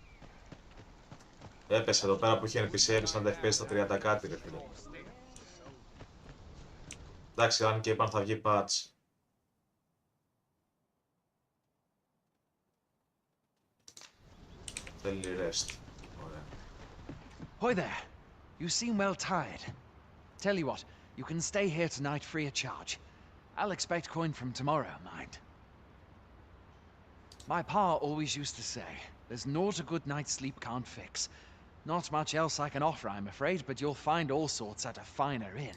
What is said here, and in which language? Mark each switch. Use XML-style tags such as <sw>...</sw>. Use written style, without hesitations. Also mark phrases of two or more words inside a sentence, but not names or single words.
<el>Έπεσε εδώ πέρα που είχε NPC, έπεσαν τα FPS στα 30 κάτι ρε φίλε. Εντάξει, αν και είπαν θα βγει patch. Θέλει rest. Ωραία.</el> <en>Hoy there. You seem well tired. Tell you what, you can stay here tonight free of charge. I'll expect coin from tomorrow, mind. My pa always used to say, there's naught a good night's sleep can't fix. Not much else I can offer, I'm afraid, but you'll find all sorts at a finer inn.</en>